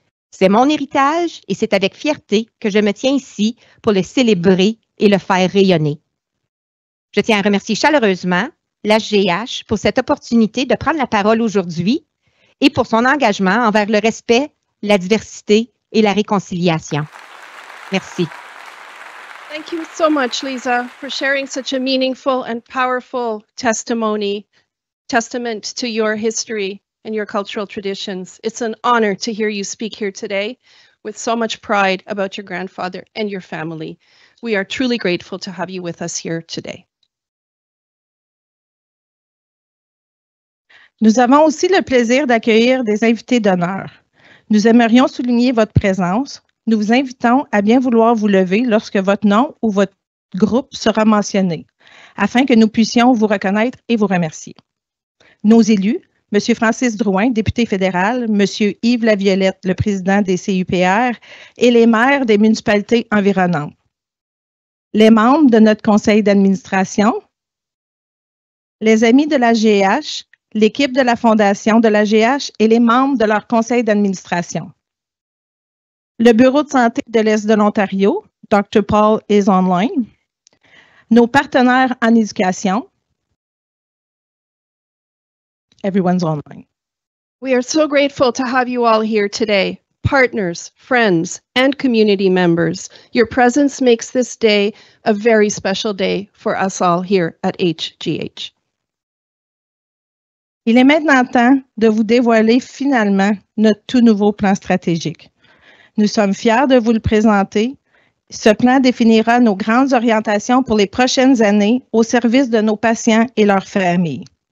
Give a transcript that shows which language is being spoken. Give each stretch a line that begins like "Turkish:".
French: C'est mon héritage et c'est avec fierté que je me tiens ici pour le célébrer et le faire rayonner. Je tiens à remercier chaleureusement l'HGH pour cette opportunité de prendre la parole aujourd'hui et pour son engagement envers le respect, la diversité et la réconciliation. Merci.
English: Thank you so much, Lisa, for sharing such a meaningful and powerful testament to your history and your cultural traditions. It's an honor to hear you speak here today with so much pride about your grandfather and your family. We are truly grateful to have you with us here today.
French: Nous avons aussi le plaisir d'accueillir des invités d'honneur. Nous aimerions souligner votre présence. Nous vous invitons à bien vouloir vous lever lorsque votre nom ou votre groupe sera mentionné, afin que nous puissions vous reconnaître et vous remercier. Nos élus, M. Francis Drouin, député fédéral, M. Yves Laviolette, le président des CUPR, et les maires des municipalités environnantes. Les membres de notre conseil d'administration, les amis de la GH, l'équipe de la fondation de la GH et les membres de leur conseil d'administration. Le Bureau de santé de l'Est de l'Ontario, Dr. Paul
English: is online.
French: Nos partenaires en éducation.
English: Everyone's online. We are so grateful to have you all here today, partners, friends, and community members. Your presence makes this day a very special day for us all here at HGH.
French: Il est maintenant temps de vous dévoiler finalement notre tout nouveau plan stratégique. Nous sommes fiers de vous le présenter. Ce plan définira nos grandes orientations pour les prochaines années au service de nos patients et leurs familles.